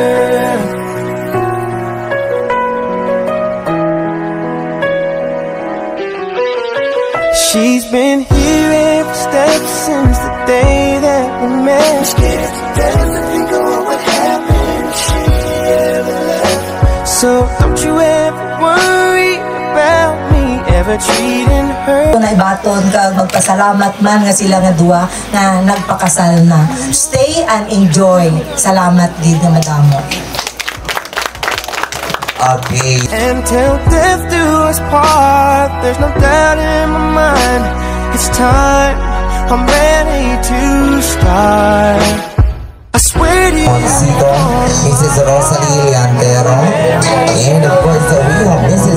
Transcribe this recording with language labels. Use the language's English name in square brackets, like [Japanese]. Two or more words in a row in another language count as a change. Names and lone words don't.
[English] She's been here every step since the day that we met. I'm scared to death to think of what happened if she ever left. So don't you ever worry about me ever treating her. [Hiligaynon] Kung naibaton ka, magpasalamat man nga sila nga duwa na nagpakasal na. [English] Stay and enjoy. [Hiligaynon] Salamat din nga madamo. [English] Okay. Until death do us part, there's no doubt in my mind. It's time, I'm ready to start. I swear to you, Mrs. Rosalie Leandero, and of course we have Mrs.